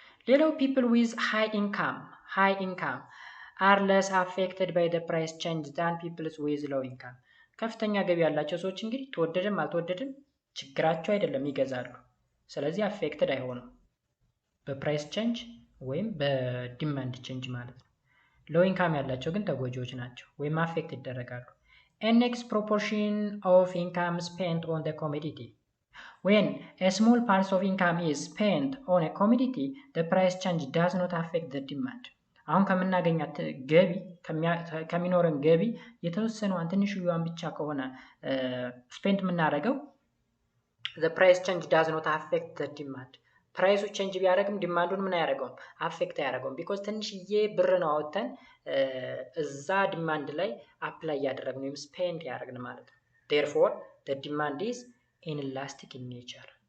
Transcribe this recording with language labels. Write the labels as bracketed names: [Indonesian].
[Amharic] ሌላው [English] people with high income are less affected by the price change than people with low income። [Amharic] ከፍተኛ ገቢ ያላቸው ሰዎች እንግዲህ ተወደደም አልተወደደም ችግራቸው አይደለም፣ ይገዛሉ። ስለዚህ አፌክትድ አይሆኑም በፕራይስ ቼንጅ ወይም በዲማንድ ቼንጅ ማለት ነው። ሎው ኢንካም ያላቸው ግን ተጎጂዎች ናቸው ወይም አፌክት ይደረጋሉ። [English] next proportion of income spent on the commodity. When a small part of income is spent on a commodity, the price change does not affect the demand. [Amharic] አሁን ከምናገኛት ገቢ ከሚኖረን ገቢ የተወሰነዋን ትንሽዬዋን ብቻ ከሆነ ስፔንት የምናደርገው [English] the price change does not affect the demand. [Amharic] ፕራይሱ ቼንጅ ቢያደርግም ዲማንዱን ምን አያደርገውም? አፌክት አያደርገውም። ቢኮዝ ትንሽዬ ብር ነው አወጥተን እዛ ዲማንድ ላይ አፕላይ ያደረግን ወይም ስፔንድ ያደረግን ማለት ነው። [English] therefore the demand is inelastic in nature.